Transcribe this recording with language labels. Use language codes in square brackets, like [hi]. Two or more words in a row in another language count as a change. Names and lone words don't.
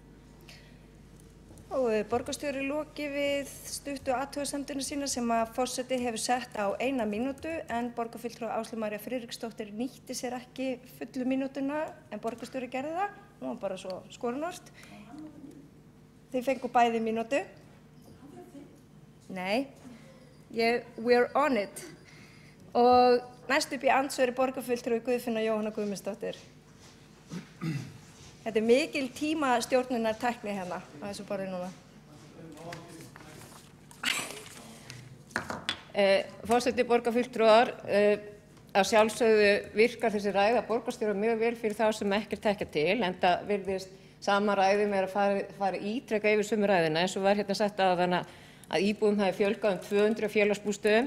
[is] Og borgarstjóri loki við stuttu athugasemdina sína sem að forseti hefur sett á 1 mínútu en borgarfulltrúi Áslaug María Friðriksdóttir nýtti sér ekki fullu mínútuna en borgarstjóri gerði það. Nú var bara svo skorinort. Þið fengu bæði mínútu. Nei, [en] we're on it. [is] Og næst upp í andsvari borgarfulltrúi Guðfinna Jóhanna Guðmundsdóttir. Þetta mikil tímastjórnunartækni hérna á þessu borði núna. Forseti, borgarfulltrúar, að sjálfsögðu virkar þessi ræða borgarstjóra mjög vel fyrir þá sem ekkert þekkja til, enda virðist sama ræði með að fara ítrekka yfir sömu ræðina eins og var hérna sagt áðan að íbúðum hafi fjölgað 200 félagsbústöðum.